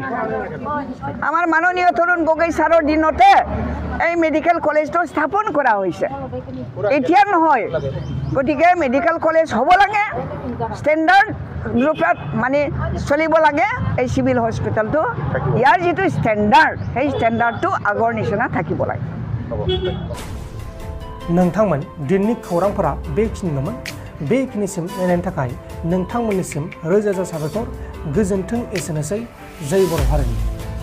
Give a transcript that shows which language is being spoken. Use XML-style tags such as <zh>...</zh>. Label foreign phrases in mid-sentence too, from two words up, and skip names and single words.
<as>আমাৰ মাননীয় তৰুণ গগৈ ছাৰৰ দিনতে এই মেডিকেল কলেজটো স্থাপন কৰা হৈছে, এতিয়া নহয়। গতিকে মেডিকেল কলেজ হ'ব লাগে, ষ্টেণ্ডাৰ্ড ৰূপত মানে চলিব লাগে এই চিভিল হস্পিটেলটো ইয়াৰ যিটো ষ্টেণ্ডাৰ্ড সেই ষ্টেণ্ডাৰ্ডটো আগৰ নিচিনা থাকিব লাগে</as> <brx>नोंथांमोन दिननि खौरांफोरा बेखिनिल'मोन बेखिनिसिम नायनायनि थाखाय नोंथांमोननिसिम रोजा रोजा साबायखर गोजोन्थों एसेनोसै जय बर' हारिनि</brx>